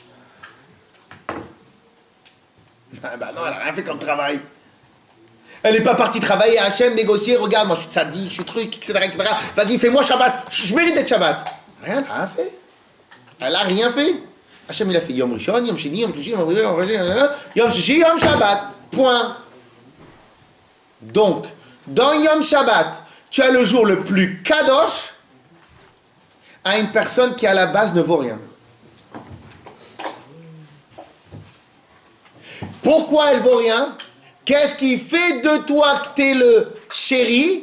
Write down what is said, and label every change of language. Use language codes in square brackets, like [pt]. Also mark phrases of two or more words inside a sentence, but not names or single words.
[fr] Bah non, elle n'a rien fait comme travail. Elle n'est pas partie travailler à Hachem, négocier, regarde, moi je suis tzaddik, je suis truc, etc. Vas-y, fais-moi Shabbat, je mérite d'être Shabbat. Rien, elle n'a rien fait. Elle n'a rien fait. Hachem, il a fait [he] יום ראשון, יום שני, יום שלישי, יום שישי, יום שבת. [fr] Point. Donc, dans [he] יום שבת, [fr] tu as le jour le plus kadosh à une personne qui à la base ne vaut rien. Pourquoi elle vaut rien? Qu'est-ce qui fait de toi que tu es le chéri?